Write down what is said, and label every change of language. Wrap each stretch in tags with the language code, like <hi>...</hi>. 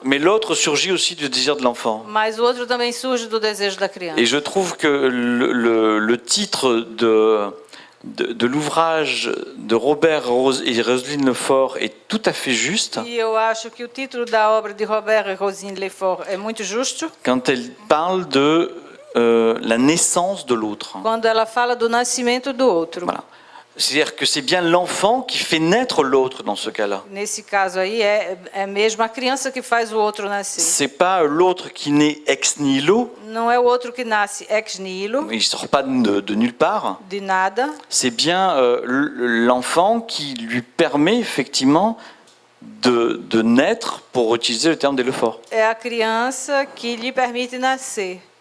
<fr>mais l'autre surgit aussi du désir de l'enfant.</fr> <pt>mas o outro também surge do desejo da criança.</pt> <fr>Et je trouve que le titre de l'ouvrage de Robert et Roselyne Lefort est tout à fait juste</fr> <pt>E eu acho que o título da obra de Robert e Rosine Lefort é muito justo</pt> <fr>quand elle parle de la naissance de l'autre.</fr> <pt>quando ela fala do nascimento do outro.</pt> <fr>Voilà. C'est-à-dire que c'est bien l'enfant qui fait naître l'autre dans ce cas-là.</fr> <pt>Nesse caso aí, é mesmo a criança que faz o outro nascer.</pt> <fr>C'est pas l'autre qui naît ex nihilo,</fr> <pt>Não é o outro que nasce ex nihilo,</pt> <fr>il sort pas de nulle part.</fr> <pt>de nada.</pt> <fr>C'est bien l'enfant qui lui permet effectivement de naître, pour utiliser le terme des Lefort.</fr> <pt>É a criança que lhe permite nascer.</pt>